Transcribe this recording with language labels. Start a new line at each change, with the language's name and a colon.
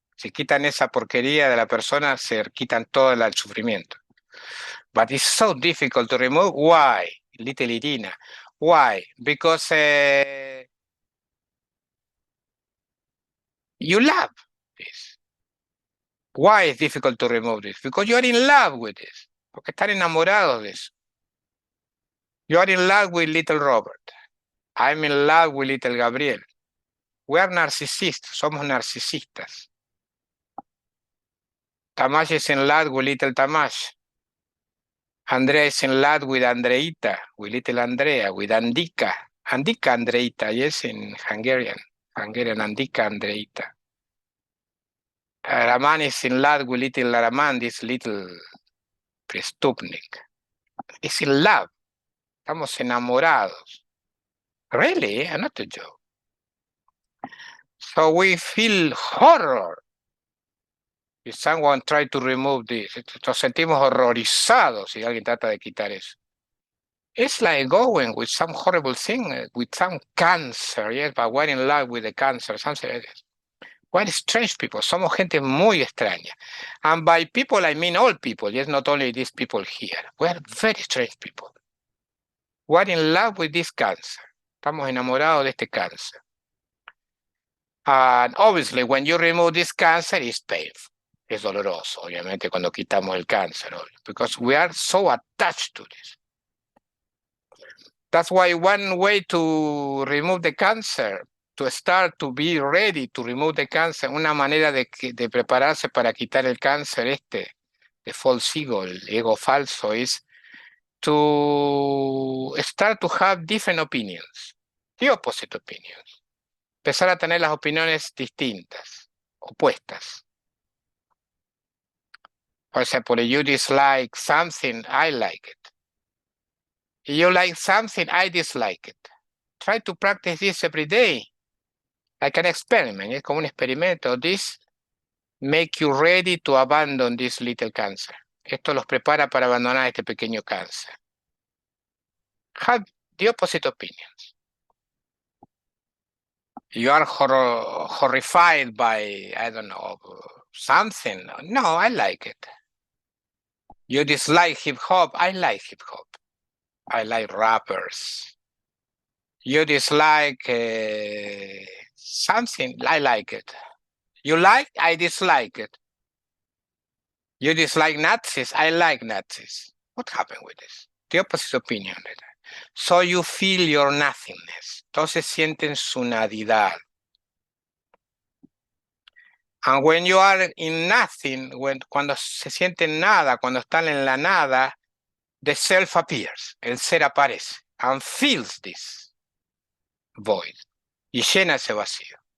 Spanish: Si quitan esa porquería de la persona, se quitan todo el sufrimiento.
English: But it's so difficult to remove. Why? Little Irina. Why? Because you love this. Why is difficult to remove this? Because you are in love with this.
Spanish: Porque están enamorados de eso.
English: You are in love with little Robert. I'm in love with little Gabriel. We are narcissistas.
Spanish: Somos narcisistas.
English: Tamash is in love with little Tamash. Andrea is in love with Andreita, with little Andrea, with Andika. Andika Andreita, yes, in Hungarian. Hungarian Andika Andreita. Raman is in love with little Raman, this little Prestupnik. It's in love.
Spanish: Estamos enamorados.
English: Really? Not a joke. So we feel horror if someone try to remove this.
Spanish: Nos sentimos horrorizados si alguien trata de quitar eso.
English: It's like going with some horrible thing, with some cancer, yes, but we're in love with the cancer, something like this. We're strange people.
Spanish: Somos gente muy extraña.
English: And by people, I mean all people, yes, not only these people here. We're very strange people. We're in love with this cancer.
Spanish: Estamos enamorados de este cáncer.
English: And obviously, when you remove this cancer, it's painful.
Spanish: Es doloroso, obviamente, cuando quitamos el cáncer,
English: because we are so attached to this. That's why one way to remove the cancer, to start to be ready to remove the cancer,
Spanish: una manera de prepararse para quitar el cáncer de
English: false ego,
Spanish: el ego falso,
English: is to start to have different opinions, the opposite opinions.
Spanish: Empezar a tener las opiniones distintas, opuestas.
English: For example, you dislike something, I like it. You like something, I dislike it. Try to practice this every day, like an experiment.
Spanish: Es como un experimento.
English: This make you ready to abandon this little cancer.
Spanish: Esto los prepara para abandonar este pequeño cáncer.
English: Have the opposite opinions. You are horrified by, I don't know, something. No, I like it. You dislike hip hop. I like hip hop. I like rappers. You dislike something. I like it. You like, I dislike it. You dislike Nazis. I like Nazis. What happened with this? The opposite opinion. So you feel your nothingness.
Spanish: Entonces sienten su nadidad.
English: And when you are in nothing,
Spanish: cuando se sienten nada, cuando están en la nada,
English: the self appears,
Spanish: el ser aparece,
English: and fills this void,
Spanish: y llena ese vacío.